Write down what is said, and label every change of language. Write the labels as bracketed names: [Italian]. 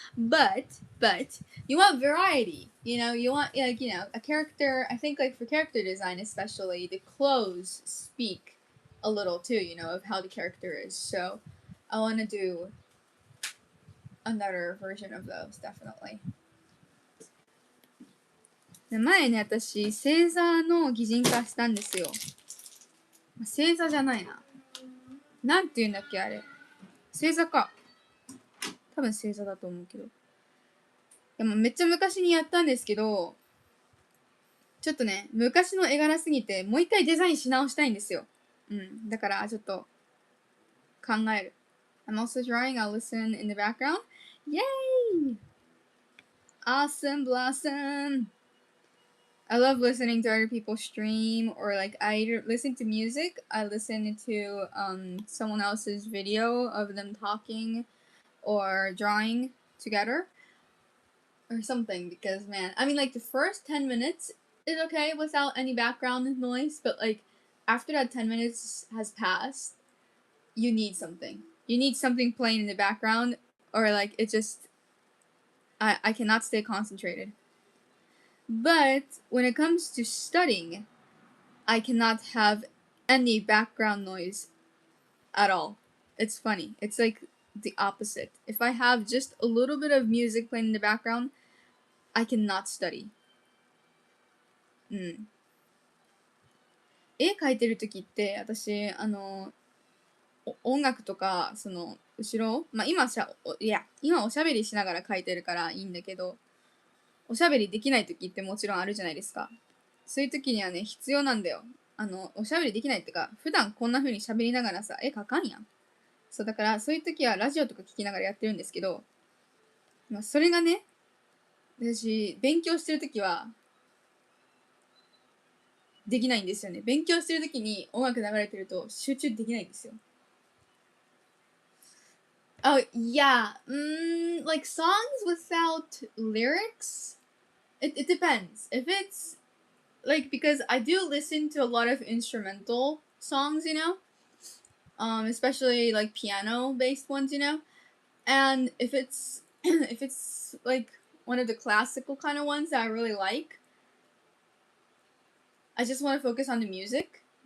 [English] But you want variety. You want like, a character. I think like for character design especially, the clothes speak a little too, of how the character is. So I want to do another version of those, definitely. [Japanese] で前ね、私、星座の擬人化したんですよ。星座じゃないな。なんて言うんだっけ、あれ。星座か。多分星座だと思うけど。でもめっちゃ昔にやったんですけど、ちょっとね、昔の絵柄すぎて、もう一回デザインし直したいんですよ。だからちょっと考える。 [English] I'm also drawing, I'll listen in the background. Yay! Awesome blossom! I love listening to other people stream, or like I either listen to music, I listen to someone else's video of them talking or drawing together or something, because man, I mean like the first 10 minutes is okay without any background noise, but like after that 10 minutes has passed, you need something. You need something playing in the background, or like it just I cannot stay concentrated. But when it comes to studying, I cannot have any background noise at all. It's funny. It's like the opposite. If I have just a little bit of music playing in the background, I cannot study. [Japanese] 絵描いてる時って私音楽とかその後ろ、今おしゃべりしながら描いてるからいいんだけど、おしゃべりできない時ってもちろんあるじゃないですか。そういう時にはね、必要なんだよ。おしゃべりできないってか、普段こんな風に喋りながらさ、絵描かんやん。そう、だからそういう時はラジオとか聞きながらやってるんですけど、それがね、私、勉強してる時は、できないんですよね。勉強してる時に音楽流れてると集中できないんですよ。 [English] Oh, yeah. Like songs without lyrics? It depends. If it's like, because I do listen to a lot of instrumental songs, especially like piano based ones, and if it's if it's like one of the classical kind of ones that I really like, I just want to focus on the music.